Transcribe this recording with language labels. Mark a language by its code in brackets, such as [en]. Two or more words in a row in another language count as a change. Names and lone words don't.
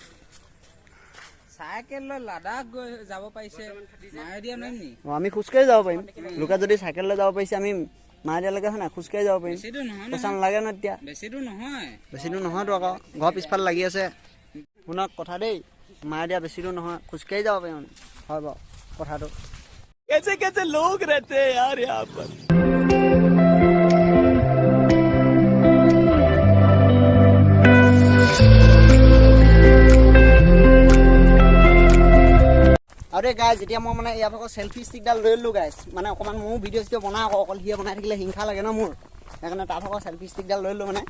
[as] চাইকেল লৈ লাডাখ গৈ যাব পাৰিছে, মায়দিয়া নোৱাৰিম নি? অঁ আমি খোজকাঢ়ি যাব পাৰিম। লোকে যদি চাইকেল লৈ যাব পাৰিছে, আমি মায়দিয়ালৈকে হয় নাই খোজকাঢ়ি যাব পাৰিম। পইচা নালাগে ন তেতিয়া। বেছি দূৰ নহয়তো আকৌ, ঘৰ পিছফালে লাগি আছে। শুনক কথা দেই, মায়দিয়া বেছি দূৰ নহয়, খোজকাঢ়ি যাব পাৰিম। হয় বাৰু কথাটো। [hi] कैसे कैसे लोग रहते हैं यार यहाँ पर। [as] আৰু দেই গাইজ, এতিয়া মই মানে ইয়াৰ ভাগৰ চেল্ফি ষ্টিকডাল লৈ ল'লোঁ গাইজ। মানে অকণমান ময়ো ভিডিঅ' চিডিঅ' বনাওঁ আকৌ, অকল সিয়ে বনাই থাকিলে হিংসা লাগে ন মোৰ, সেইকাৰণে তাৰ ভাগৰ চেল্ফি ষ্টিকডাল লৈ ল'লোঁ মানে।